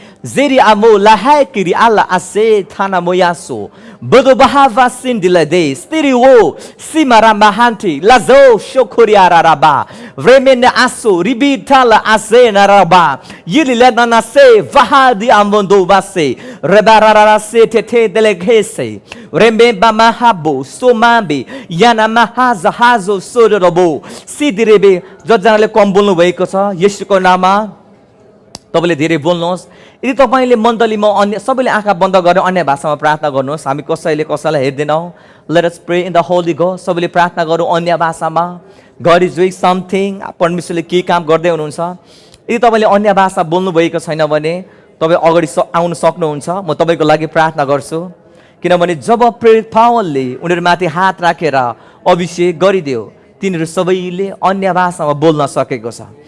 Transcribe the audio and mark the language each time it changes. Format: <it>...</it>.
<ne>जेरी आमो लाहाय किरी आला आसे थाना मोयासो बदो बहावा सिन्दिलदे स्तिरी वो सिमारा महान्ति लाजो शोखोरिया राबा रेमेन्डा आसो रिबिटाला आसे नाराबा यिलिला ननासे वहादी आमोन्दो वासे रेबारारा से थे देलेघेसे रेम्बे बामाहाबो सोमाबे याना महाजा हाजो सोरबो सिदिरेबे। जजनाले कम बोल्नु भएको छ येशूको नाममा तपाईँले धेरै बोल्नुहोस्। यदि तपाईँले मण्डलीमा अन्य सबैले आँखा बन्द गरेर अन्य भाषामा प्रार्थना गर्नुहोस्। हामी कसैलाई हेर्दैनौँ।</ne> <en>Let us pray in the holy ghost.</en> <ne>सबैले प्रार्थना गरौँ अन्य भाषामा।</ne> <en>God is doing something.</en> <ne>परमेश्वरले के काम गर्दै हुनुहुन्छ। यदि तपाईँले अन्य भाषा बोल्नु भएको छैन भने तपाईँ अगाडि आउन सक्नुहुन्छ। म तपाईँको लागि प्रार्थना गर्छु, किनभने जब प्रेरित पावलले उनीहरूमाथि हात राखेर अभिषेक गरिदियो, तिनीहरू सबैले अन्य भाषामा बोल्न सकेको छ।</ne>